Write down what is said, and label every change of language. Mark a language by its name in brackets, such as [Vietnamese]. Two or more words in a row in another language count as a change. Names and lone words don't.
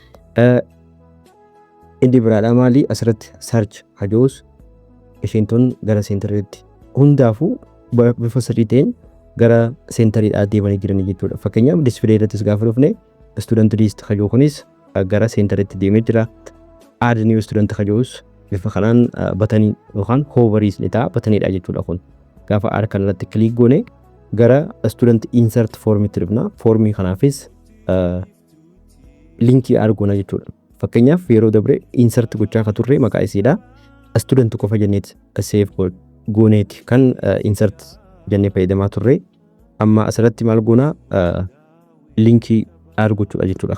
[Oromo] Inni biraadha maali asirratti search hajoos ishiin tun gara centeritti hundaafuu bifa sirrii ta'een gara centeridhaa deemanii jiran jechuudha. Fakkeenyaaf display irrattis gaafa dhufne [English] student list [Oromo] hajoo kunis gara centeritti deemee jira. [English] Add new student [Oromo] hajoos bifa kanaan batanii yookaan hoveris ni ta'a bataniidha jechuudha. Kun gaafa add kanarratti click goone gara [English] student insert form [Oromo] itti dhufna. Formii kanaafis linkii argoona jechuudha. Fakkeenyaaf yeroo dabre insert gochaa ka turre maqaa isiidha. Student qofa jenneet save gooneeti kan insert jennee fayyadamaa turre. Amma asirratti maal goona linkii argochuudha jechuudha.